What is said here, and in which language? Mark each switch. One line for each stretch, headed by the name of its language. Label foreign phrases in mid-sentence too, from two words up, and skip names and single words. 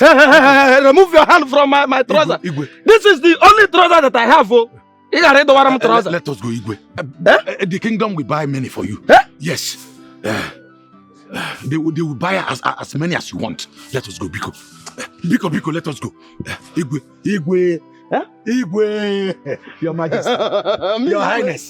English: Remove your hand from my trouser.
Igbo: Igwe.
English: This is the only trouser that I have. Oh. Let us go, Igwe. The kingdom will buy many for you. Yes. They will buy as many as you want. Let us go,
Igbo: Biko. Biko,
English: let us go.
Igbo: Igwe. Igwe.
English: Your Majesty. Your Highness.